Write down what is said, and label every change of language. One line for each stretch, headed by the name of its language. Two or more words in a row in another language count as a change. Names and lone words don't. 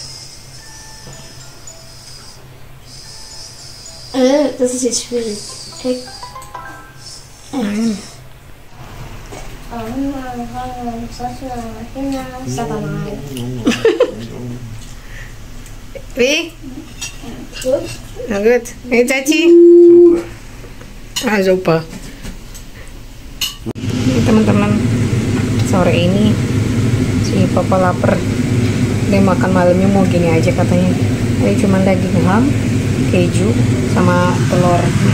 German: Das ist jetzt schwierig. Nein. Wie? Na gut. Hey, Caci. Ah, super.
Indonesian: Teman-teman, sore ini si papa lapar. Dia makan malamnya mau gini aja katanya. Ini cuma daging ham, keju, sama telur.